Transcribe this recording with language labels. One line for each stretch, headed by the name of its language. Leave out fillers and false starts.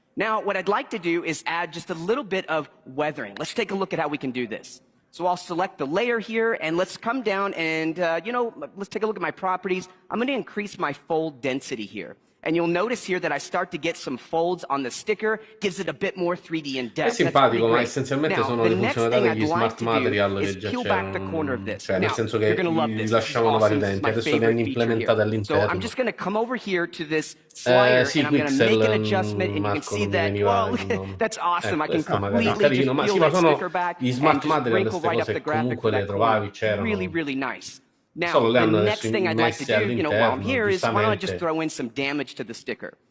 English: Now, what I'd like to do is add just a little bit of weathering. Let's take a look at how we can do this. So I'll select the layer here, and let's come down and, let's take a look at my properties. I'm going to increase my fold density here. And you'll notice here that I start to get some folds on the sticker, gives it a bit more 3D in depth.
Italian: È simpatico, ma essenzialmente sono le funzionalità degli smart material che già c'erano, cioè nel senso che li lasciavano vari utenti, adesso li hanno implementati all'interno.
English: So I'm just going to come over here to this slider, and I'm going to make an adjustment, and you can see that, well, that's awesome. I can completely just peel that sticker back and just wrinkle right up the graphic for that corner. Really, really nice. Now, the next thing I'd like to do, while I'm here is why don't I just throw in some damage to the sticker.